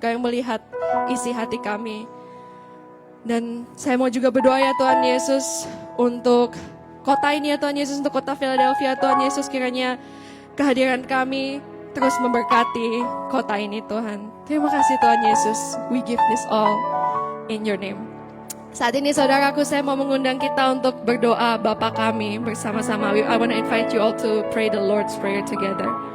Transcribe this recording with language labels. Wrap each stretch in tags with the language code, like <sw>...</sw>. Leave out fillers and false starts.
<id>Engkau yang melihat isi hati kami. Dan saya mau juga berdoa ya Tuhan Yesus untuk kota ini ya Tuhan Yesus, untuk kota Philadelphia Tuhan Yesus. Kiranya kehadiran kami terus memberkati kota ini Tuhan. Terima kasih Tuhan Yesus.</id> <en>We give this all in your name.</en> <id>Saat ini saudaraku, saya mau mengundang kita untuk berdoa Bapa kami bersama-sama.</id> <en>I want to invite you all to pray the Lord's Prayer together.</en>